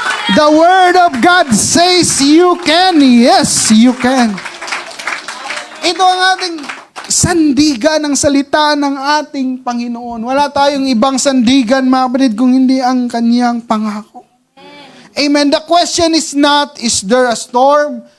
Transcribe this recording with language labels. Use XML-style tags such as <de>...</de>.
<en>The Word of God says you can. Yes, you can.</en> <tl>Ito ang ating sandigan ng salita ng ating Panginoon. Wala tayong ibang sandigan, mga kapatid, kung hindi ang kanyang pangako.</tl> <en>Amen. The question is not, is there a storm?</en>